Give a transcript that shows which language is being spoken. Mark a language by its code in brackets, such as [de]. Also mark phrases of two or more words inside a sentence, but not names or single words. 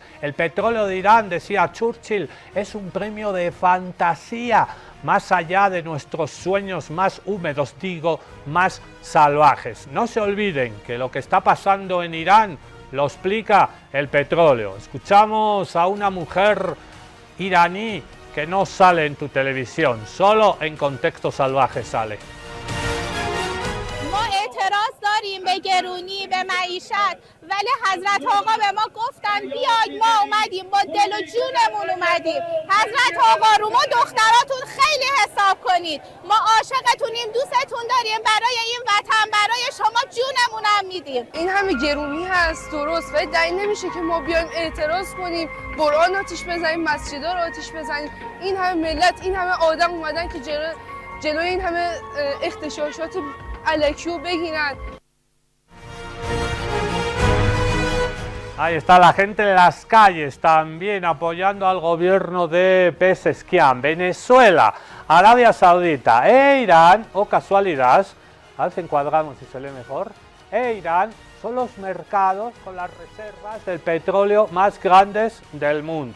[es] El petróleo de Irán, decía Churchill, es un premio de fantasía, más allá de nuestros sueños más húmedos, digo, más salvajes. No se olviden que lo que está pasando en Irán lo explica el petróleo. Escuchamos a una mujer iraní que no sale en tu televisión, solo en contextos salvajes sale. [fa] ما اعتراض داریم به گرونی به معیشت ولی حضرت آقا به ما گفتن بیاید ما اومدیم با دل و جونمون اومدیم حضرت آقا رو ما دختراتون خیلی حساب کنید ما عاشقتونیم دوستتون داریم برای این وطن برای شما جونمونم میدیم این همه گرونی هست درست ولی دلیل نمیشه که ما بیایم اعتراض کنیم قرآن آتیش بزنیم مسجدا رو آتیش بزنیم این همه ملت این همه آدم اومدن که جلوی این همه اغتشاشات الکیو بگیرن. [es] Ahí está la gente en las calles también apoyando al gobierno de Pezeshkian. Venezuela, Arabia Saudita e Irán, casualidad, a ver si encuadramos si se lee mejor, Irán son los mercados con las reservas del petróleo más grandes del mundo.